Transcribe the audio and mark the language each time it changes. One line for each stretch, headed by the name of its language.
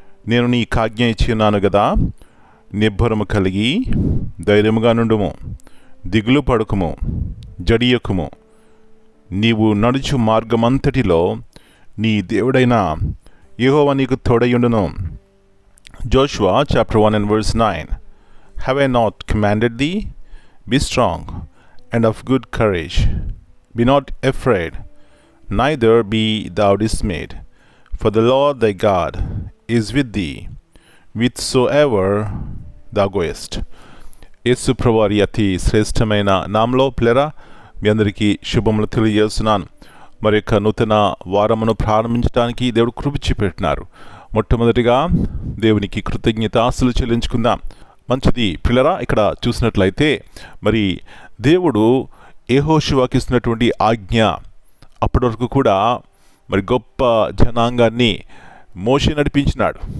Telugu: నేను నీకు ఆజ్ఞ ఇచ్చినాను గదా, నిబ్బరము కలిగి ధైర్యముగా నుండుము, దిగులు పడుకుము, జడియకుము. నీవు నడుచు మార్గమంతటిలో నీ దేవుడైన యెహోవా నీకు తోడయుండును.
English: Joshua chapter 1 and verse 9. Have I not commanded thee? Be strong and of good courage. Be not afraid, neither be thou dismayed. For the Lord thy God is with thee, whithersoever thou goest.
Telugu: యేసు ప్రభువారి అతి శ్రేష్టమైన నామములో పిల్లరా, మీ అందరికీ శుభములు తెలియజేస్తున్నాను. మరి యొక్క నూతన వారమును ప్రారంభించడానికి దేవుడు కృప చూపెట్టినారు. మొట్టమొదటిగా దేవునికి కృతజ్ఞతాస్తులు చెల్లించుకుందాం. మంచిది పిల్లరా, ఇక్కడ చూసినట్లయితే మరి దేవుడు యెహోషువకి ఇస్తున్నటువంటి ఆజ్ఞ, అప్పటి వరకు కూడా మరి గొప్ప జనాంగాన్ని మోషే నడిపించినాడు.